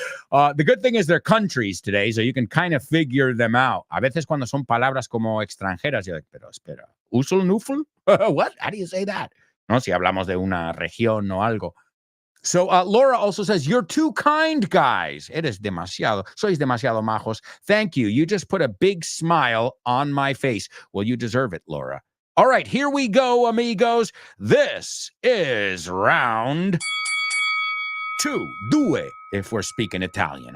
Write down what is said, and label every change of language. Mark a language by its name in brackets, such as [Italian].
[English] The good thing is they're countries today, so you can kind of figure them out. [Spanish] A veces cuando son palabras como extranjeras, [English] you're like, [Spanish] pero espera, ¿usul nuful? [English] What? How do you say that? [Spanish] No, si hablamos de una región o algo. [English] So Laura also says, you're too kind, guys. [Spanish] Eres demasiado. Sois demasiado majos. [English] Thank you. You just put a big smile on my face. Well, you deserve it, Laura. All right, here we go, amigos. This is round due, if we're speaking Italian.